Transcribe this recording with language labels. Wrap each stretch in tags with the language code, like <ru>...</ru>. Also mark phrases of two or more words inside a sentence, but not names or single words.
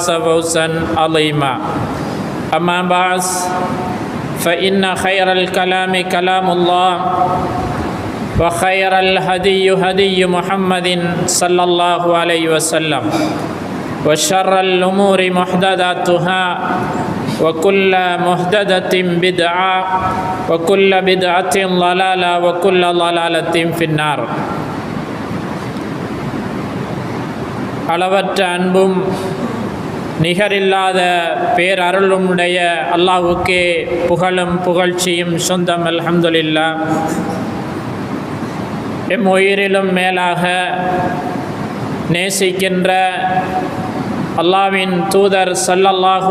<ar>فوزا عظيما أما بعد فإن خير الكلام كلام الله وخير الهدي هدي محمد صلى الله عليه وسلم وشر الأمور محدثاتها وكل محدثة بدعة وكل بدعة ضلالة وكل ضلالة في النار.</ar> <ta>அளவற்ற அன்பும் நிகரில்லாத பேரருளுடைய அல்லாஹ்வுக்கே புகழும் புகழ்ச்சியும் சொந்தம். அல்ஹம்துலில்லாஹ். எம் உயிரிலும் மேலாக நேசிக்கின்ற அல்லாஹ்வின் தூதர் ஸல்லல்லாஹு</ta>